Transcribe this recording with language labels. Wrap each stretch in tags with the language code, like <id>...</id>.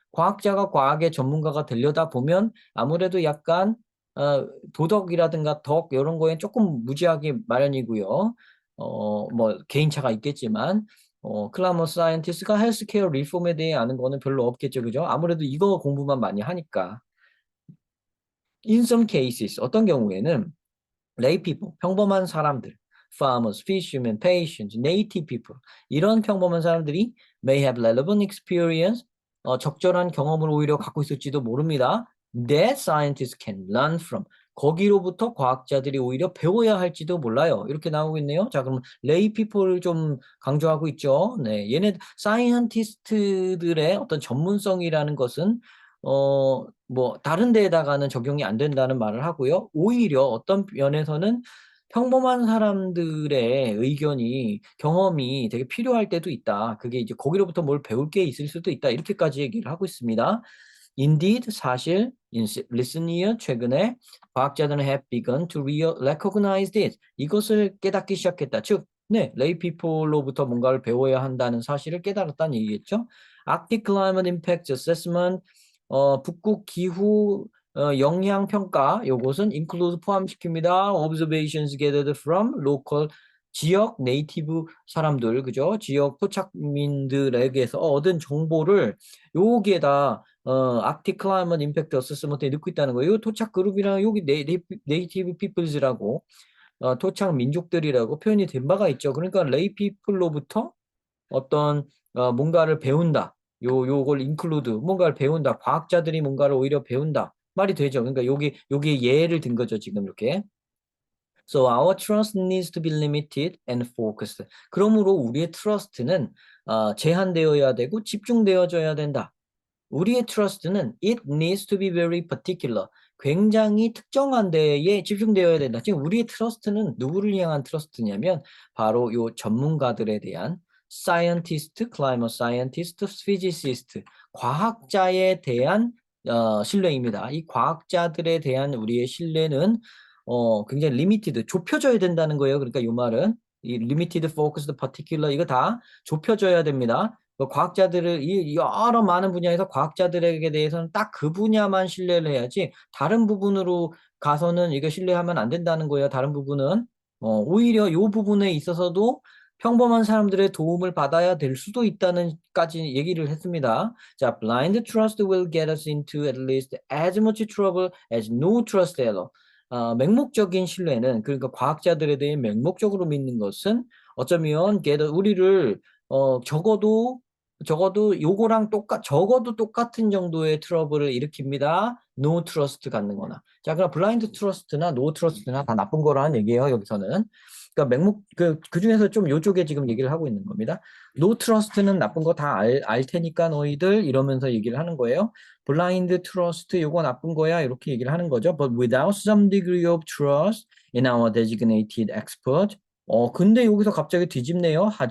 <ko>과학자가 과학의 전문가가 되려다 보면 아무래도 약간 도덕이라든가 덕 이런 거에 조금 무지하게 마련이고요. 뭐 개인차가 있겠지만 클라머 사이언티스트가 헬스케어 리폼에 대해 아는 거는 별로 없겠죠. 그죠? 아무래도 이거 공부만 많이 하니까.</ko> <en>In some cases,</en> <ko>어떤 경우에는</ko> <en>lay people,</en> <ko>평범한 사람들,</ko> <en>farmers, fishermen, patients, native people</en> <ko>이런 평범한 사람들이</ko> <en>may have relevant experience,</en> <ko>적절한 경험을 오히려 갖고 있을지도 모릅니다.</ko> <en>That scientists can learn from.</en> <ko>거기로부터 과학자들이 오히려 배워야 할지도 몰라요. 이렇게 나오고 있네요. 자, 그럼</ko> <en>lay people</en> <ko>을 좀 강조하고 있죠. 네, 얘네 사이언티스트들의 어떤 전문성이라는 것은 뭐 다른 데에다가는 적용이 안 된다는 말을 하고요. 오히려 어떤 면에서는 평범한 사람들의 의견이 경험이 되게 필요할 때도 있다. 그게 이제 거기로부터 뭘 배울 게 있을 수도 있다. 이렇게까지 얘기를 하고 있습니다.</ko> <en>Indeed,</en> <ko>사실,</ko> <en>in recent year,</en> <ko>최근에 과학자들은</ko> <en>have begun to recognize this.</en> <ko>이것을 깨닫기 시작했다. 즉, 네,</ko> <en>lay people</en> <ko>로부터 뭔가를 배워야 한다는 사실을 깨달았다는 얘기겠죠.</ko> <en>Arctic Climate Impact Assessment,</en> <ko>북극 기후 영향 평가 요것은 include 포함시킵니다.</ko> <en>Observations gathered from local</en> <ko>지역 네이티브 사람들 그죠? 지역 토착민들에게서 얻은 정보를 여기에다 아크틱 클라이먼 임팩트 어세스먼트에 넣고 있다는 거예요. 토착 그룹이랑 여기 네이티브 피플즈라고 토착 민족들이라고 표현이 된 바가 있죠. 그러니까 레이 피플로부터 어떤 뭔가를 배운다. 요걸 include 뭔가를 배운다. 과학자들이 뭔가를 오히려 배운다. 말이 되죠. 그러니까 여기 예를 든 거죠. 지금 이렇게.</ko> <en>So our trust needs to be limited and focused.</en> <ko>그러므로 우리의 트러스트는 제한되어야 되고 집중되어져야 된다. 우리의 트러스트는</ko> <en>it needs to be very particular.</en> <ko>굉장히 특정한 데에 집중되어야 된다. 지금 우리의 트러스트는 누구를 향한 트러스트냐면 바로 요 전문가들에 대한</ko> <en>scientist, climate scientist, physicist,</en> <ko>과학자에 대한 신뢰입니다. 이 과학자들에 대한 우리의 신뢰는 굉장히 limited, 좁혀져야 된다는 거예요. 그러니까 이 말은 이</ko> <en>limited, focused, particular</en> <ko>이거 다 좁혀져야 됩니다. 과학자들을 이 여러 많은 분야에서 과학자들에게 대해서는 딱 그 분야만 신뢰를 해야지 다른 부분으로 가서는 이거 신뢰하면 안 된다는 거예요. 다른 부분은 오히려 이 부분에 있어서도 평범한 사람들의 도움을 받아야 될 수도 있다는까지 얘기를 했습니다. 자,</ko> <en>blind trust will get us into at least as much trouble as no trust at all.</en> <ko>맹목적인 신뢰는 그러니까 과학자들에 대해 맹목적으로 믿는 것은 어쩌면 우리를 적어도 요거랑 적어도 똑같은 정도의 트러블을 일으킵니다.</ko> <en>No trust</en> <ko>갖는 거나. 자, 그럼</ko> <en>blind trust</en> <ko>나</ko> <en>no trust</en> <ko>나 다 나쁜 거라는 얘기예요, 여기서는. 그러니까 그 중에서 좀 요쪽에 지금 얘기를 하고 있는 겁니다.</ko> <en>No trust</en> <ko>는 나쁜 거 다 알 테니까 너희들 이러면서 얘기를 하는 거예요.</ko> <en>blind trust</en> <ko>요거 나쁜 거야 이렇게 얘기를 하는 거죠.</ko> <en>But without some degree of trust in our designated expert.</en> <ko>근데 여기서 갑자기 뒤집네요.</ko>